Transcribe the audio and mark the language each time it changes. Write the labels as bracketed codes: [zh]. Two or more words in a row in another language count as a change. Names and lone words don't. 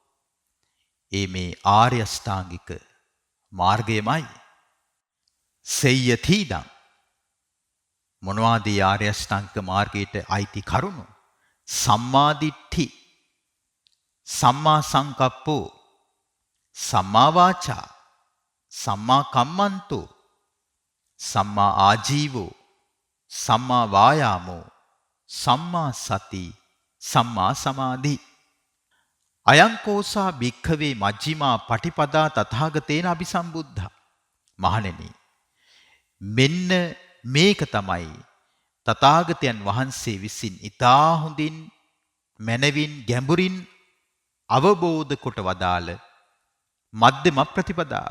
[si] ඒ මේ ආර්ය අෂ්ටාංගික මාර්ගයමයි. සෙය්‍යතිදං මොනවාද ආර්ය අෂ්ටාංගික මාර්ගයට අයිති කරුණු? [pi] සම්මා දිට්ඨි, සම්මා සංකප්පෝ, සම්මා වාචා, සම්මා කම්මන්තෝ, සම්මා ආජීවෝ, සම්මා වායාමෝ, සම්මා සති, සම්මා සමාධි. අයංකෝසා භික්ඛවේ මජ්ක්‍ධිමා පටිපදා තථාගතේන අபிසම්බුද්ධා. [si] මහණෙනි මෙන්න මේක තමයි තථාගතයන් වහන්සේ විසින් ඊතා හොඳින් මනවින් ගැඹුරින් අවබෝධ කොට වදාළ මධ්‍යම ප්‍රතිපදාව.